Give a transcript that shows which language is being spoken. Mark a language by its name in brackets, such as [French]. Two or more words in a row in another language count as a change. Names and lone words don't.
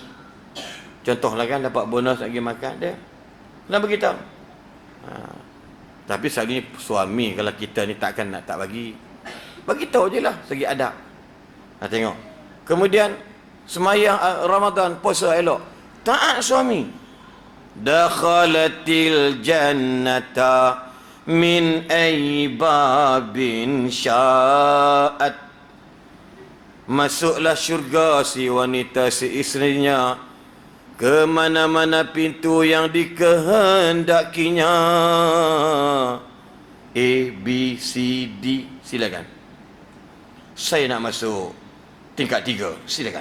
[Malay] Contohlah kan, dapat bonus nak pergi makan. Dia kena beritahu. Tapi sekali ni suami, kalau kita ni takkan nak tak bagi. Bagi tahu je lah segi adab. Tengok. Kemudian semayang Ramadan, puasa elok. Taat suami. [Arabic] دخلت الجنة من أي أبواب شاءت. [Malay] Masuklah syurga si wanita, si isterinya, ke mana-mana pintu yang dikehendakinya. A, B, C, D. Silakan. Saya nak masuk tingkat 3. Silakan.